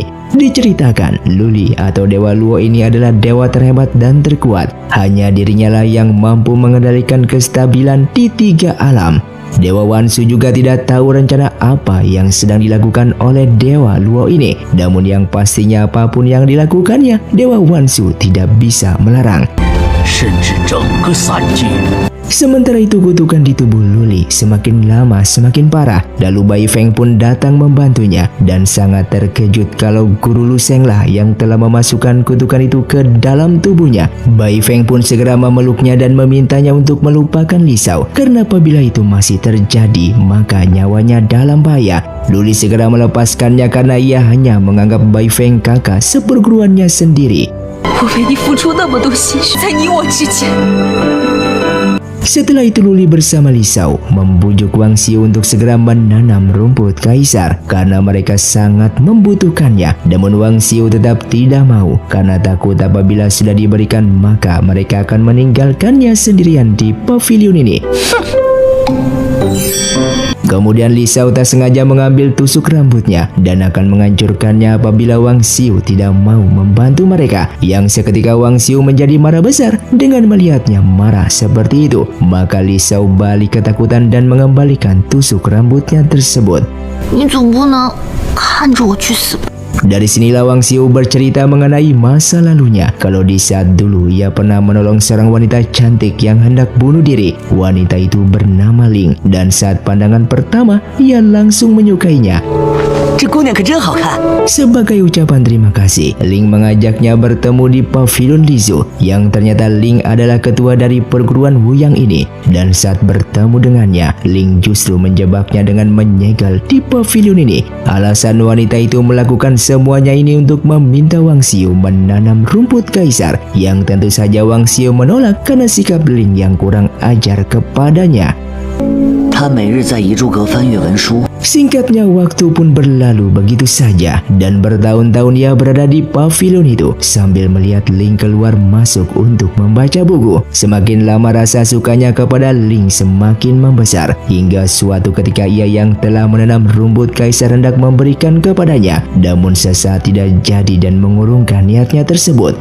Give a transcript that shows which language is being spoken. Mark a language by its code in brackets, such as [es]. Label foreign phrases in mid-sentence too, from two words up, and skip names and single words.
[id] Diceritakan, Luli atau Dewa Luo ini adalah dewa terhebat dan terkuat. Hanya dirinya lah yang mampu mengendalikan kestabilan di 3 alam. Dewa Wansu juga tidak tahu rencana apa yang sedang dilakukan oleh Dewa Luo ini. Namun yang pastinya apapun yang dilakukannya, Dewa Wansu tidak bisa melarang. [zh] 甚至整个三界。 [id] Sementara itu kutukan di tubuh Luli semakin lama semakin parah. Lalu Bai Feng pun datang membantunya dan sangat terkejut kalau Guru Lu Sheng lah yang telah memasukkan kutukan itu ke dalam tubuhnya. Bai Feng pun segera memeluknya dan memintanya untuk melupakan Li Shao karena apabila itu masih terjadi maka nyawanya dalam bahaya. Luli segera melepaskannya karena ia hanya menganggap Bai Feng kakak seperguruannya sendiri. [zh] 我为你付出那么多牺牲，在你我之间。 [id] Setelah itu Luli bersama Li Shao membujuk Wang Xiu untuk segera menanam rumput kaisar karena mereka sangat membutuhkannya. Namun Wang Xiu tetap tidak mau karena takut apabila sudah diberikan maka mereka akan meninggalkannya sendirian di pavilion ini. Kemudian Li Shao tak sengaja mengambil tusuk rambutnya dan akan menghancurkannya apabila Wang Xiu tidak mau membantu mereka. Yang seketika Wang Xiu menjadi marah besar dengan melihatnya marah seperti itu. Maka Li Shao balik ketakutan dan mengembalikan tusuk rambutnya tersebut. [zh] 你总不能看着我去死吧？ [id] Dari sinilah Wang Xiu bercerita mengenai masa lalunya. Kalau di saat dulu ia pernah menolong seorang wanita cantik yang hendak bunuh diri. Wanita itu bernama Ling dan saat pandangan pertama ia langsung menyukainya. [zh] 这姑娘可真好看。 [id] Sebagai ucapan terima kasih, Ling mengajaknya bertemu di pavilion Lizu, yang ternyata Ling adalah ketua dari perguruan Wuyang ini. Dan saat bertemu dengannya, Ling justru menjebaknya dengan menyegel di pavilion ini. Alasan wanita itu melakukan semuanya ini untuk meminta Wang Xiu menanam rumput kaisar, yang tentu saja Wang Xiu menolak karena sikap Ling yang kurang ajar kepadanya. [zh] 她每日在遗嘱阁翻阅文书。 [id] Singkatnya waktu pun berlalu begitu saja dan bertahun-tahun ia berada di pavilion itu sambil melihat Ling keluar masuk untuk membaca buku. Semakin lama rasa sukanya kepada Ling semakin membesar hingga suatu ketika ia yang telah menanam rumput kaisar hendak memberikan kepadanya, namun sesaat tidak jadi dan mengurungkan niatnya tersebut.